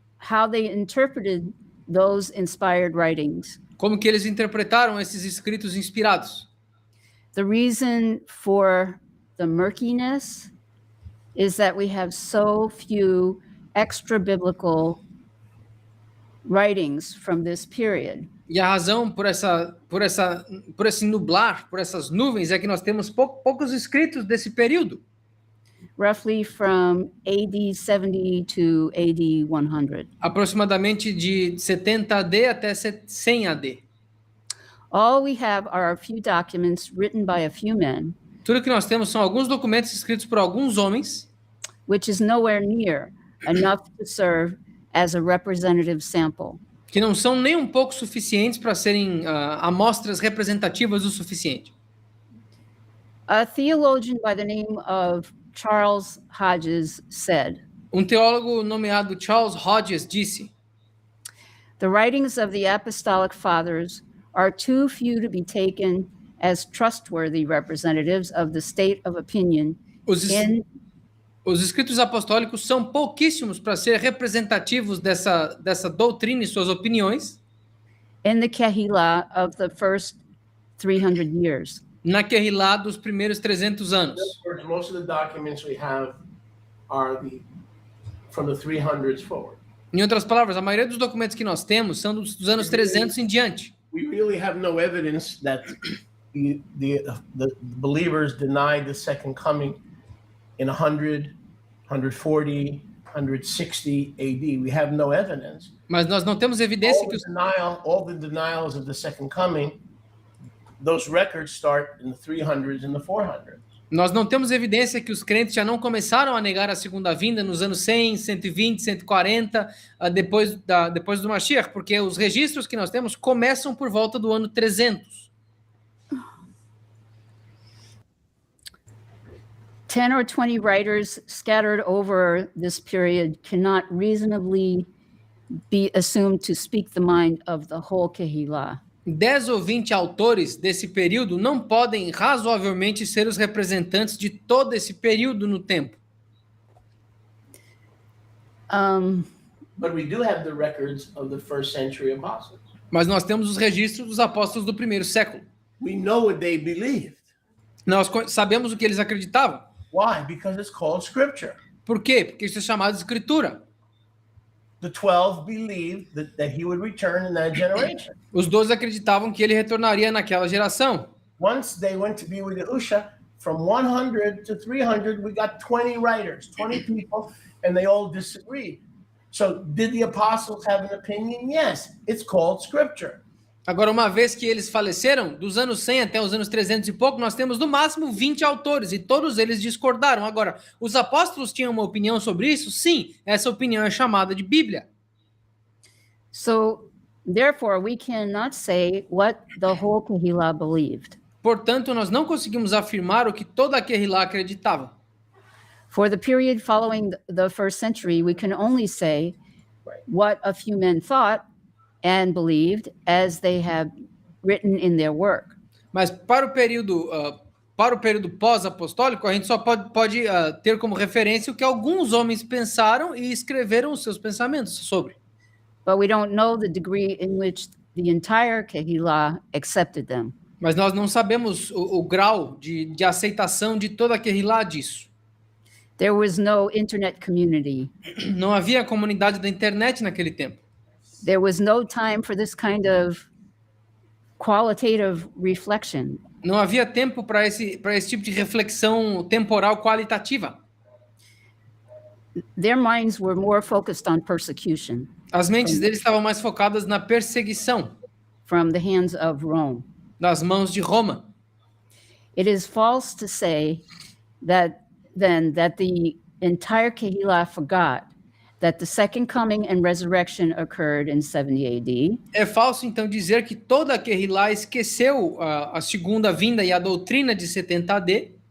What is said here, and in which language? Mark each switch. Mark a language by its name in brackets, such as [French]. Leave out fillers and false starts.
[English] how they interpreted those inspired writings. [Portuguese] como que eles interpretaram esses escritos inspirados. [English] The reason for the murkiness is that we have so few extra biblical writings from this period. [Portuguese] E a razão por esse nublar, por essas nuvens, é que nós temos poucos escritos desse período, [English] Roughly from AD 70 to AD 100. [Portuguese] aproximadamente de 70 AD até 100 AD. [English] All we have are a few documents written by a few men, [Portuguese] Tudo que nós temos são alguns documentos escritos por alguns homens, [English] which is nowhere near enough to serve as a representative sample. [Portuguese] que não são nem um pouco suficientes para serem amostras representativas o suficiente. [English] A theologian by the name of Charles Hodges said, [Portuguese] Um teólogo nomeado Charles Hodges disse: [English] "The writings of the Apostolic Fathers are too few to be taken as trustworthy representatives of the state of opinion [Portuguese] Os escritos apostólicos são pouquíssimos para ser representativos dessa doutrina e suas opiniões [English] in the Kehillah of the first 300 years. [Portuguese] na Kehillah dos primeiros 300 anos. [English] Most of the documents we have are from the 300s forward. [Portuguese] Em outras palavras, a maioria dos documentos que nós temos são dos anos 300 em diante. [English] We really have no evidence that the believers denied the second coming in 100, 140, 160 AD. We have no evidence. [Portuguese] Mas nós não temos evidência que [English] All the denials of the second coming, those records start in the 300s and the 400s. [Portuguese] Nós não temos evidência que os crentes já não começaram a negar a segunda vinda nos anos 100, 120, 140, depois do Mashiach, porque os registros que nós temos começam por volta do ano 300. [English] 10 or 20 writers scattered over this period cannot reasonably be assumed to speak the mind of the whole Kehillah. [Portuguese] 10 ou 20 autores desse período não podem razoavelmente ser os representantes de todo esse período no tempo. [English] But we do have the records of the first century apostles. [Portuguese] Mas nós temos os registros dos apóstolos do primeiro século. [English] We know what they believed. [Portuguese] Nós sabemos o que eles acreditavam. [English] Why? Because it's called scripture. [Portuguese] Por quê? Porque isso é chamado de escritura. [English] The 12 believed that he would return in that generation. [Portuguese] Os 12 acreditavam que ele retornaria naquela geração. [English] Once they went to be with Yahusha, from 100 to 300, we got 20 writers, 20 people, and they all disagreed. So did the apostles have an opinion? Yes, it's called scripture. [Portuguese] Agora, uma vez que eles faleceram, dos anos 100 até os anos 300 e pouco, nós temos no máximo 20 autores, e todos eles discordaram. Agora, os apóstolos tinham uma opinião sobre isso? Sim, essa opinião é chamada de Bíblia. [English] So, therefore, we cannot say what the whole Kehillah believed. [Portuguese] Portanto, nós não conseguimos afirmar o que toda a Kehillah acreditava. [English] For the period following the first century, we can only say what a few men thought and believed as they have written in their work. [Portuguese] Mas para o período pós-apostólico, a gente só pode ter como referência o que alguns homens pensaram e escreveram os seus pensamentos sobre. [English] But we don't know the degree in which the entire Kehillah accepted them. [Portuguese] Mas nós não sabemos o grau de aceitação de toda a Kehillah disso. [English] There was no internet community. [Portuguese] Não havia comunidade da internet naquele tempo. [English] There was no time for this kind of qualitative reflection. [Portuguese] Não havia tempo para esse tipo de reflexão temporal qualitativa. [English] Their minds were more focused on persecution [Portuguese] As mentes deles estavam mais focadas na perseguição [English] from the hands of Rome. [Portuguese] das mãos de Roma. [English] It is false to say that the entire Kehillah forgot that the second coming and resurrection occurred in 70 AD. [Portuguese] É falso, então, dizer que toda a Kehillah esqueceu a segunda vinda e a doutrina de 70 AD,